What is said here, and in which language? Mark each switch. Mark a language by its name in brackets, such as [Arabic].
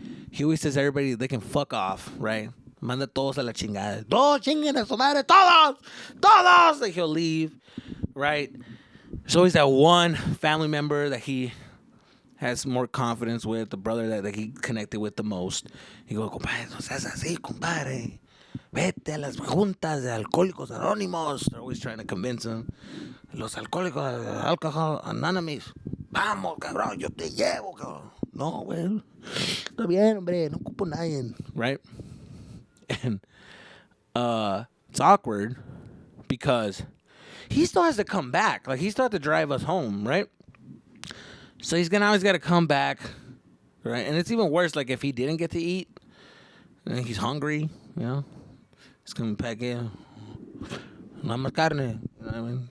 [English] He always says everybody, they can fuck off, right? [Spanish] Manda todos a la chingada. Todos chinguen a su madre, todos. [English] Like he'll leave, right? There's always that one family member that he has more confidence with, the brother that he connected with the most. He goes, [Spanish] compadre, no seas así, compadre. Vete a las juntas de alcohólicos anónimos. [English] They're always trying to convince him. [Spanish] Los alcohólicos, alcohol anonymous. Vamos, cabrón, yo te llevo, cabrón. No, güey. Está bien, hombre. No ocupo nadie. [English] Right? And it's awkward because he still has to come back. Like, he still has to drive us home, right? So he's always got to come back, right? And it's even worse, like, if he didn't get to eat and he's hungry, he's coming back in. [Spanish] No más carne. [English] You know what I mean?